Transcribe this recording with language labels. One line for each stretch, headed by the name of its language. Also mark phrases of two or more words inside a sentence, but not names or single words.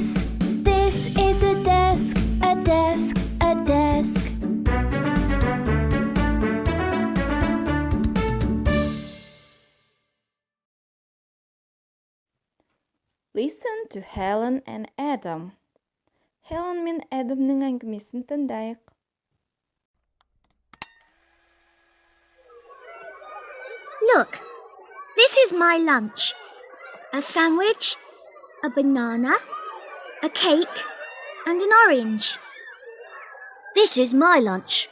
English: This is a desk, a desk, a desk. Listen to Helen and Adam.
Kazakh: Helen мен Adam'ның әңгімесін тыңдайық.
English: Look, this is my lunch. A sandwich, a banana, a cake, and an orange. This is my lunch.